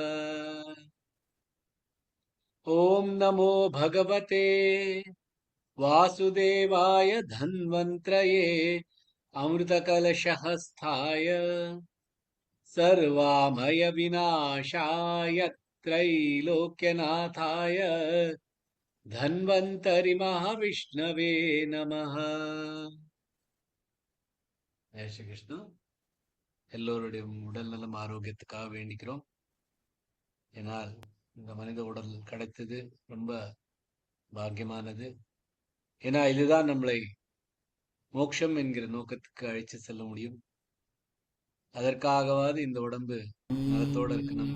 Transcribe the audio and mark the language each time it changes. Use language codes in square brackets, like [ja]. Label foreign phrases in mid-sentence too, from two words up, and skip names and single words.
[sa] ओम नमो भगवते वासुदेवाय धन्वंत्रये अमृतकलशहस्ताय सर्वामय विनाशाय त्रैलोक्यनाथाय धन्वंतरि महाविष्णवे नमः. [hi] जय श्री कृष्ण. [ta] எல்லோருடைய உடல் நலம் ஆரோக்கியத்துக்காக வேண்டிக்கிறோம். ஏனால் இந்த மனித உடல் கிடைத்தது ரொம்ப பாக்கியமானது. ஏன்னா இதுதான் நம்மளை மோட்சம் என்கிற நோக்கத்துக்கு அழைச்சு செல்ல முடியும். அதற்காகவாது இந்த உடம்பு நலத்தோட இருக்கணும்.